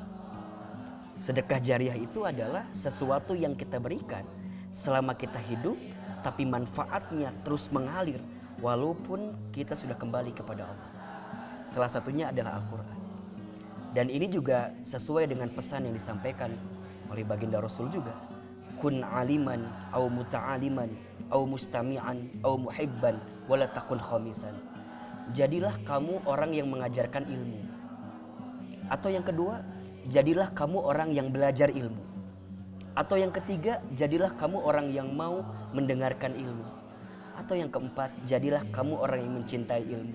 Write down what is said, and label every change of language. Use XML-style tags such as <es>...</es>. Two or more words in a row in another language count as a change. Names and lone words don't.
<id>Sedekah jariah itu adalah sesuatu yang kita berikan selama kita hidup, tapi manfaatnya terus mengalir walaupun kita sudah kembali kepada Allah. Salah satunya adalah Al-Quran. Dan ini juga sesuai dengan pesan yang disampaikan oleh baginda Rasul juga.</id> <ar>كن عالما، أو متعلما، أو مستمعا، أو محبا، ولا تكن خامسا.</ar> <id>Jadilah kamu orang yang mengajarkan ilmu. Atau yang kedua, jadilah kamu orang yang belajar ilmu. Atau yang ketiga, jadilah kamu orang yang mau mendengarkan ilmu. Atau yang keempat, jadilah kamu orang yang mencintai ilmu.</id>